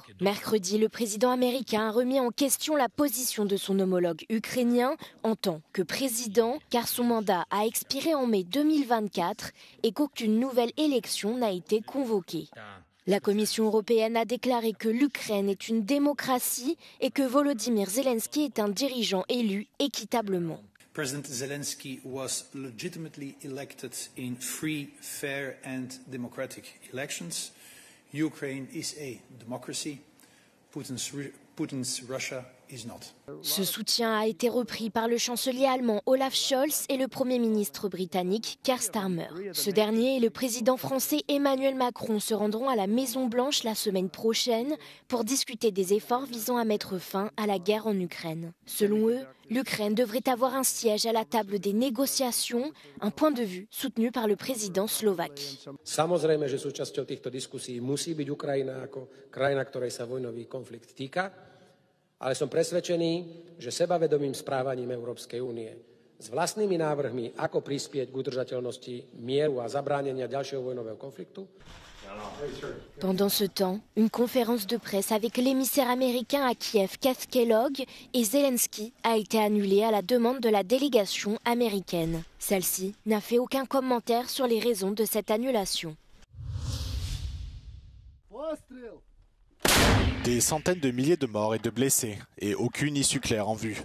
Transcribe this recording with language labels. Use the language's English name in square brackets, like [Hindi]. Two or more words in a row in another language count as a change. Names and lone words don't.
[French] Mercredi, le président américain a remis en question la position de son homologue ukrainien en tant que président, car son mandat a expiré en mai 2024 et qu'aucune nouvelle élection n'a été convoquée. La Commission européenne a déclaré que l'Ukraine est une démocratie et que Volodymyr Zelensky est un dirigeant élu équitablement. [English] President Zelensky was legitimately elected in free, fair and democratic elections. Ukraine is a democracy. Putin's Russia is not. [French] Ce soutien a été repris par le chancelier allemand Olaf Scholz et le Premier ministre britannique Keir Starmer. Ce dernier et le président français Emmanuel Macron se rendront à la Maison-Blanche la semaine prochaine pour discuter des efforts visant à mettre fin à la guerre en Ukraine. Selon eux, l'Ukraine devrait avoir un siège à la table des négociations, un point de vue soutenu par le président slovaque. [Slovak] Samozrejme, že súčasťou týchto diskusí musí byť Ukrajina ako krajina, ktorej sa vojnový konflikt týka, ale som presvedčený, že sebavedomým správaním Európskej únie s vlastnými návrhmi, ako prispieť k udržateľnosti mieru a zabránenia ďalšieho vojnového konfliktu. [French] Pendant ce temps, une conférence de presse avec l'émissaire américain à Kiev, Keith Kellogg, et Zelensky a été annulée à la demande de la délégation américaine. Celle-ci n'a fait aucun commentaire sur les raisons de cette annulation. Des centaines de milliers de morts et de blessés, et aucune issue claire en vue.